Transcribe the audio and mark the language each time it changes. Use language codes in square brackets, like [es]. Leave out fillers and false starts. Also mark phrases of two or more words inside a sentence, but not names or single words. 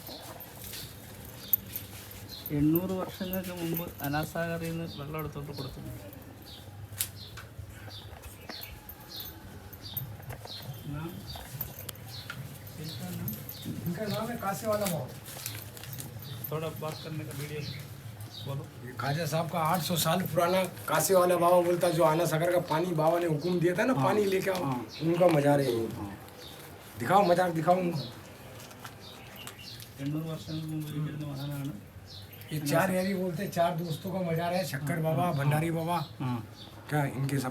[ml] 800 വർഷങ്ങൾക്ക് മുമ്പ് അനാസാഗറിൽ നിന്ന് വെള്ളം എടുത്തോണ്ട് കൊടുത്തു. [hi] इनका नाम है काशी वाला बाबा. थोड़ा बात करने का वीडियो बोलो. ये ख्वाजा साहब का 800 साल पुराना काशी वाला बाबा बोलता जो आना सागर का पानी बाबा ने हुक्म दिया था ना पानी लेके आओ. उनका मजार है ये. दिखाओ मजार दिखाओ उनको. [ml] 800 വർഷങ്ങൾക്ക് മുമ്പ് ഇരിക്കുന്ന മഹാനാണ്. [hi] ये 4 यारी बोलते हैं 4 दोस्तों का मजार है. शक्कर बाबा भंडारी बाबा क्या इनके सब